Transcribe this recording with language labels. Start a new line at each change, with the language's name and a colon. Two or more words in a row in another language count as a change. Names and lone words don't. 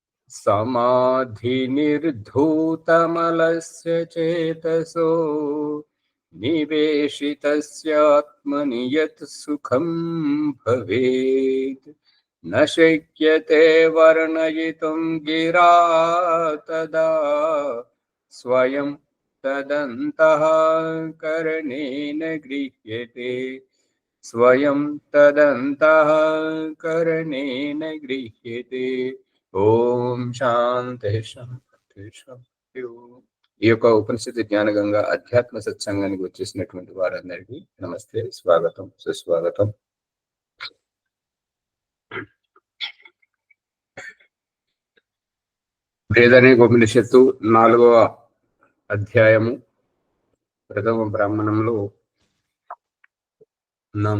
Sanskrit: समाधिनिर्धूतमलस्य चेतसो निवेशितस्यात्मनि यत् सुखं भवेत् न शक्यते वर्णयितुं गिरा तदा स्वयं तदन्तः करणेन गृह्यते स्वयं तदन्तः करणेन गृह्यते। ఓం శాంతి శాంతి శాంతి ఓం.
Telugu: ఈ యొక్క ఉపనిషత్తు జ్ఞానగంగా అధ్యాత్మ సత్సంగానికి వచ్చేసినటువంటి వారందరికీ నమస్తే, స్వాగతం, సుస్వాగతం. బృహదనే ఉపనిషత్తు 4వ అధ్యాయము ప్రథమ బ్రాహ్మణంలో ఉన్నాము.